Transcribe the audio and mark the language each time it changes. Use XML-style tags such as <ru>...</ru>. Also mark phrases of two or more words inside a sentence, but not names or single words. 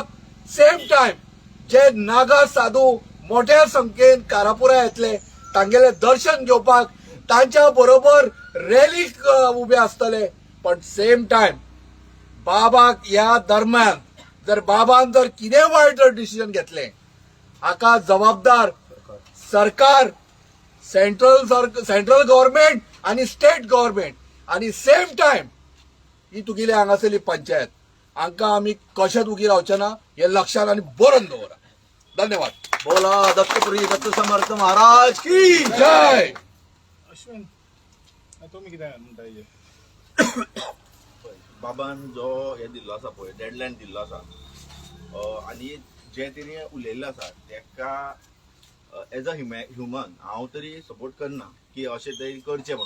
<en>same time</en> <kok>जे नागा साधू मोठ्या संख्येन कारापुरा येतले तांगेले दर्शन घेवपाक तांच्या बरोबर रॅलीक उबे आसतले पण</kok> <en>same time</en> <kok>बाबाक ह्या दरम्यान जर बाबान जर कितें वायट जर डिसिजन घेतले हाका जबाबदार सरकार</kok> <en>central government</en> <kok>आणि</kok> <en>state government</en> <kok>आणि</kok> <en>same time</en> <kok>ही तुगेली हांगासरली पंचायत हांकां आमी कशेंच उगी रावचे ना हे लक्षात आनी बरोवन दवरा. धन्यवाद. बोला दत्तपुरी दत्त समर्थ महाराज की जय. अश्विन तुम्ही कितें म्हणटा हेजेर? बाबान जो हे दिल्लो आसा पळय डेडलायन दिल्लो आसा आनी जे तेणी उलयल्लें आसा तेका</kok> <en>as a human</en> <kok>हांव तरी सपोर्ट करना की अशें तरी करचें म्हणून.</kok>